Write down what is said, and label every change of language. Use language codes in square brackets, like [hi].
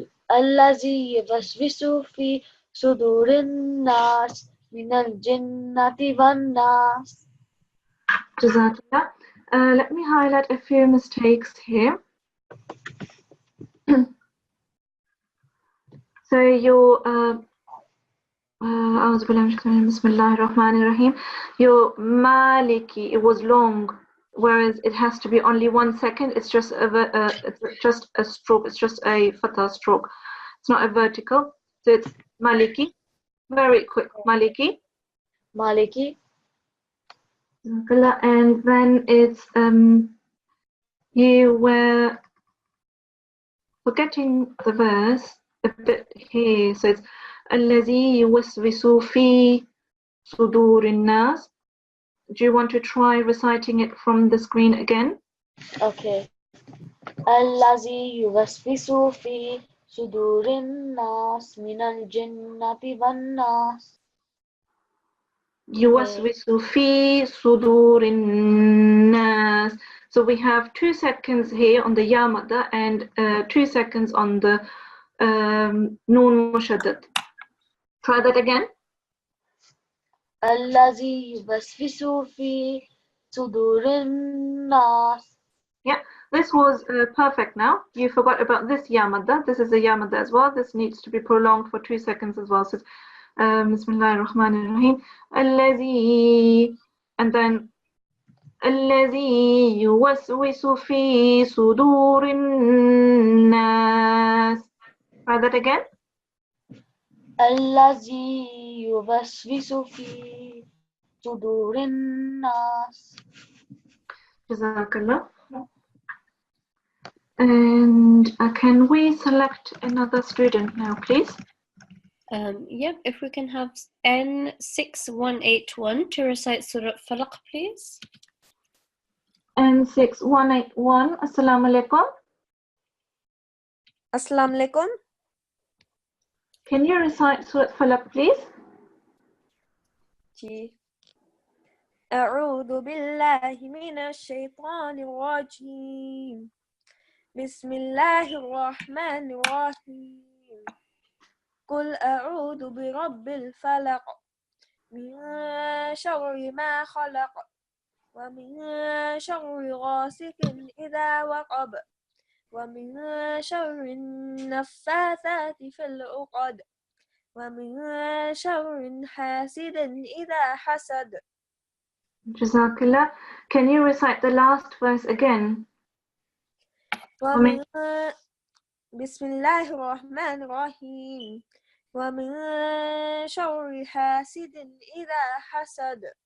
[ar] الذي يوسوس في صدور الناس من الجنة والناس. [en] Jazakallah. Let me highlight a few mistakes here. So your [ar] Bismillahir-Rahmanir-Rahim. [en] Your Maliki, it was long, whereas it has to be only 1 second. It's just a stroke. It's just a fatha stroke. It's not a vertical. So it's Maliki. Very quick. Maliki. Maliki. And then it's you were forgetting the verse a bit here. So it's [ar] الذي يوسوس في صدور الناس. [en] Do you want to try reciting it from the screen again? Okay. [ar] الذي يوسوس في sudurin nas minal jinnati wan nas. يوسوس في صدور الناس. [en] So we have 2 seconds here on the ya madda and 2 seconds on the noon mushaddad. Try that again. [ar] Allazi yubaswisu fi sudurin nas. [en] Yeah, this was perfect now. You forgot about this ya madda. This is a ya madda as well. This needs to be prolonged for 2 seconds as well. So [ar] Bismillah ar-Rahman ar-Rahim. Allazi, [en] and then [ar] الذي يوسوس في صدور الناس. [en] Try that again. [ar] Allazi yubaswisu fi sudurin nas. [en] Jazakallah. And can we select another student now, please? Yep, if we can have N6181 to recite Surah Falaq, please. N6181, Assalamu alaikum. Assalamu alaikum. Can you recite Surah Falaq, please? [ar] जी أعوذ بالله من الشيطان الرجيم بسم الله الرحمن الرحيم قل أعوذ برب الفلق من شر ما خلق ومن شر غاسق إذا وقب ومن شر النفاثات في العقد ومن شر حاسد إذا حسد. [en] Jazakallah. Can you recite the last verse again? [ar] ومن بسم الله الرحمن الرحيم ومن شر حاسد إذا حسد.